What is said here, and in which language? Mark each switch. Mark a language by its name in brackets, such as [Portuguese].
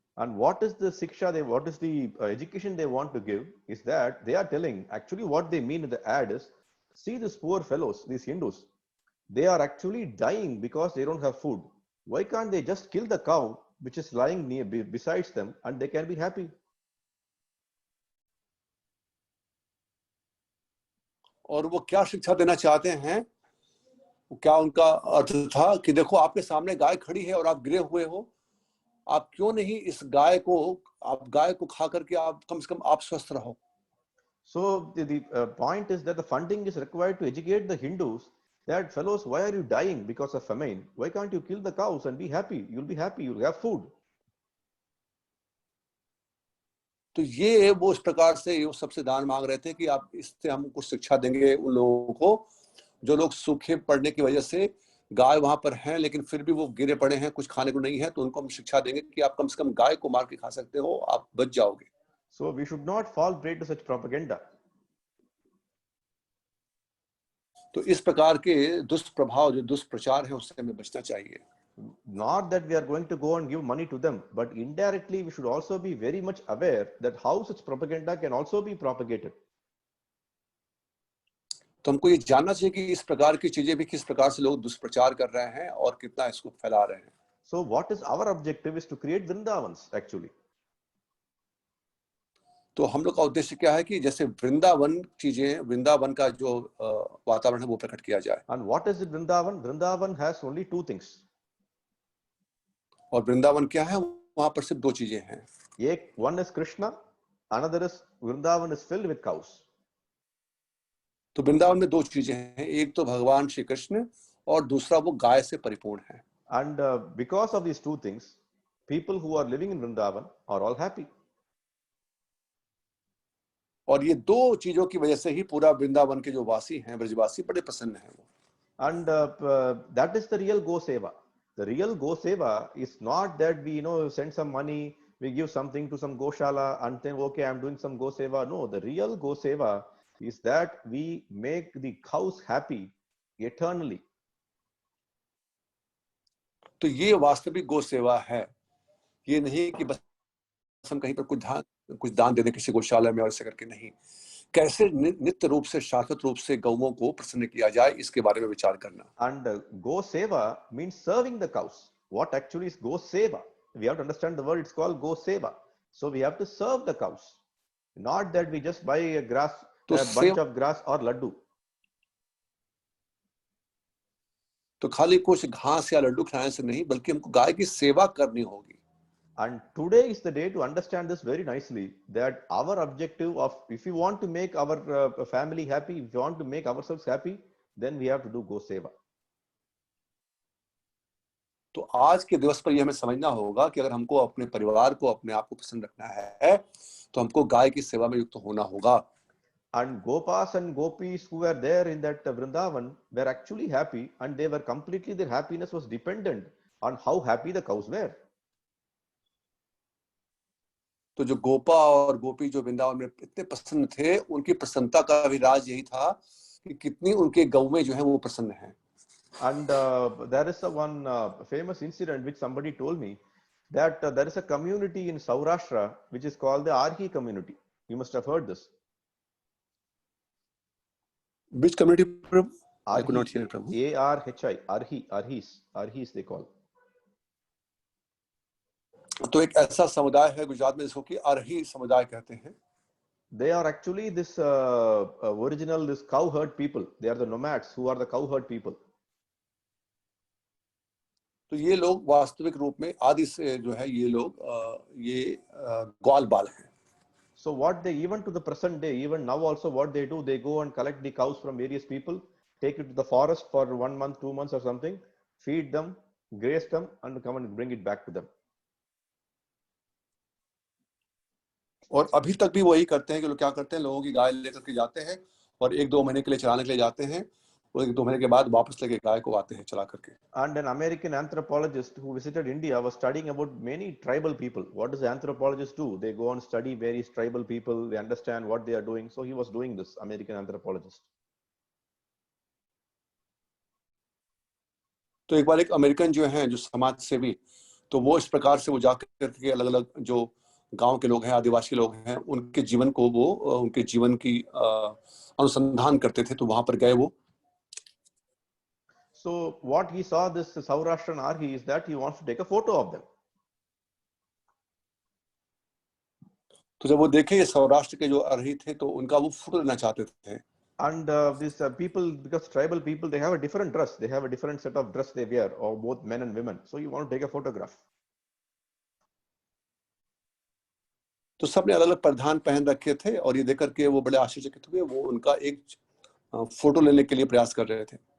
[English] And what is the education they want to give is that they are telling, actually what they mean in the ad is, see these poor fellows, these Hindus, they are actually dying because they don't have food. Why can't they just kill the cow which is lying besides them, and they can be happy? [Hindi] और वो क्या शिक्षा देना चाहते हैं, क्या उनका अर्थ था कि देखो आपके सामने गाय खड़ी है और आप गिरे हुए हो, आप क्यों नहीं इस गाय को खा करके आप कम से कम आप स्वस्थ रहो। [English] So the point is that the funding is required to educate the Hindus that fellows, why are you dying because of famine? Why can't you kill the cows and be happy? You'll be happy. You'll have food. [Hindi] तो ये वो इस प्रकार से वो सबसे दान मांग रहे थे कि आप इससे हम कुछ शिक्षा देंगे उन लोगों को जो लोग सूखे पड़ने की वजह से गाय वहां पर हैं लेकिन फिर भी वो गिरे पड़े हैं, कुछ खाने को नहीं है, तो उनको हम शिक्षा देंगे कि आप कम से कम गाय को मार के खा सकते हो, आप बच जाओगे। [English] So we should not fall prey to such propaganda. [Hindi] तो इस प्रकार के दुष्प्रभाव जो दुष्प्रचार है उससे हमें बचना चाहिए। [English] Not that we are going to go and give money to them, but indirectly we should also be very much aware that how such propaganda can also be propagated. [Hindi] तो हमको ये जानना चाहिए कि इस प्रकार की चीजें भी किस प्रकार से लोग दुष्प्रचार कर रहे हैं और कितना इसको फैला रहे हैं। [English] So what is our objective is to create Vrindavans actually. [Hindi] तो हम लोग का उद्देश्य क्या है कि जैसे वृंदावन चीजें, वृंदावन का जो वातावरण है वो प्रकट किया जाए। [English] And what is it Vrindavan? Vrindavan has only two things. [Hindi] और वृंदावन क्या है, वहां पर सिर्फ दो चीजें हैं। [English] One is Krishna, another is Vrindavan is filled with cows. [Hindi] तो वृंदावन में दो चीजें हैं, एक तो भगवान श्री कृष्ण और दूसरा वो गाय से परिपूर्ण है। [English] And because of these two things, people who are living in Vrindavan are all happy. [Hindi] और ये दो चीजों की वजह से ही पूरा वृंदावन के जो वासी हैं, ब्रजवासी, बड़े प्रसन्न हैं वो। [English] And that is the real Go Seva. The real Go Seva is not that we send some money, we give something to some Goshala and then okay, I'm doing some Go Seva. No, the real Go Seva is that we make the cows happy eternally. [Hindi] तो ये वास्तविक गो सेवा है, ये नहीं कि बस हम कहीं पर कुछ दान दे दें किसी गौशाला में और ऐसे करके नहीं। कैसे नित्य रूप से शाश्वत रूप से गौओं को प्रसन्न किया जाए इसके बारे में विचार करना। [English] And Go Seva means serving the cows. What actually is Go Seva? We have to understand the word. It's called Go Seva. So we have to serve the cows, not that we just buy a bunch of grass or laddu. [Hindi] तो खाली कुछ घास या लड्डू खिलाने से नहीं, बल्कि हमको गाय की सेवा करनी होगी। [English] And today is the day to understand this very nicely, that our objective of, if we want to make our family happy, if we want to make ourselves happy, then we have to do Go Seva. [Hindi] तो आज के दिवस पर यह हमें समझना होगा कि अगर हमको अपने परिवार को, अपने आप को प्रसन्न रखना है तो हमको गाय की सेवा में युक्त होना होगा। [English] And Gopas and Gopis who were there in that Vrindavan were actually happy, and they were completely, their happiness was dependent on how happy the cows were. [Hindi] तो जो गोपा और गोपी जो वृंदावन में इतने प्रसन्न थे, उनकी प्रसन्नता का भी राज यही था कि कितनी उनके गौएं जो हैं वो प्रसन्न हैं। [English] And there is one famous incident which somebody told me, that there is a community in Saurashtra which is called the Arhi community. You must have heard this. Which community, Prabhu? I could not hear, Prabhu. ARHI, Arhis they call. [Hindi] तो एक ऐसा समुदाय है गुजरात में जिसको कि अरही समुदाय कहते हैं। [English] They are actually this original this cow herd people. They are the nomads who are the cow herd people. [Hindi] तो ये लोग वास्तविक रूप में आदि से जो है ये लोग ये ग्वाल बाल हैं। [English] So what they, even to the present day, even now also what they do, they go and collect the cows from various people, take it to the forest for 1 month, 2 months or something, feed them, graze them, and come and bring it back to them. [Hindi] और अभी तक भी वही करते हैं कि लोग क्या करते हैं, लोगों की गाय लेकर के जाते हैं और 1-2 महीने के लिए चराने के लिए जाते हैं और 1-2 महीने के बाद वापस लेके गाय को आते हैं चला करके। [English] And an American anthropologist who visited India was studying about many tribal people. What does the anthropologist do? They go and study various tribal people. They understand what they are doing. So he was doing this, American anthropologist. [Hindi] तो एक बार एक American जो है, जो समाज सेवी, तो वो इस प्रकार से वो जाकर के अलग अलग जो गांव के लोग हैं, आदिवासी लोग हैं, उनके जीवन को वो उनके जीवन की अनुसंधान करते थे, तो वहां पर गए वो। [English] So what he saw this Saurashtrian Arhi is that he wants to take a photo of them. [Hindi] तो जब वो देखे ये सौराष्ट्र के जो अरही थे तो उनका वो फोटो लेना चाहते थे। [English] And these people, because tribal people, they have a different dress. They have a different set of dress they wear, or both men and women. So you want to take a photograph. [Hindi] तो सबने अलग अलग परिधान पहन रखे थे और ये देख करके वो बड़े आश्चर्यचकित हुए। वो उनका एक फोटो लेने के लिए प्रयास कर रहे थे।